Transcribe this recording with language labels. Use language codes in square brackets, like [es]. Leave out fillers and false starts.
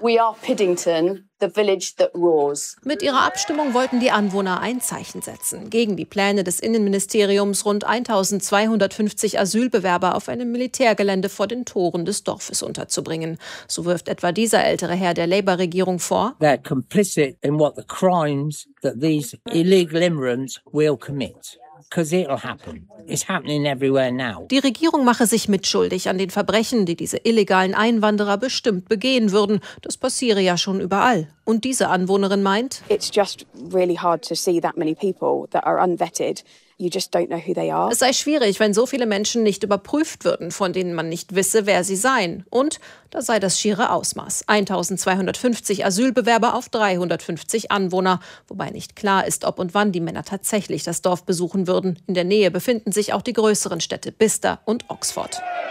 [en] We are Piddington. The village that roars. [de] Mit ihrer Abstimmung wollten die Anwohner ein Zeichen setzen. Gegen die Pläne des Innenministeriums, rund 1250 Asylbewerber auf einem Militärgelände vor den Toren des Dorfes unterzubringen. So wirft etwa dieser ältere Herr der Labour-Regierung vor, [en] they're complicit in what the crimes that these illegal immigrants will commit. Because it'll happen. It's happening everywhere now. [de] Die Regierung mache sich mitschuldig an den Verbrechen, die diese illegalen Einwanderer bestimmt begehen würden. Das passiere ja schon überall. Und diese Anwohnerin meint, [en] it's just really hard to see that many people that are unvetted. You just don't know who they are. [de] Es sei schwierig, wenn so viele Menschen nicht überprüft würden, von denen man nicht wisse, wer sie seien. Und da sei das schiere Ausmaß. 1250 Asylbewerber auf 350 Anwohner. Wobei nicht klar ist, ob und wann die Männer tatsächlich das Dorf besuchen würden. In der Nähe befinden sich auch die größeren Städte Bicester und Oxford.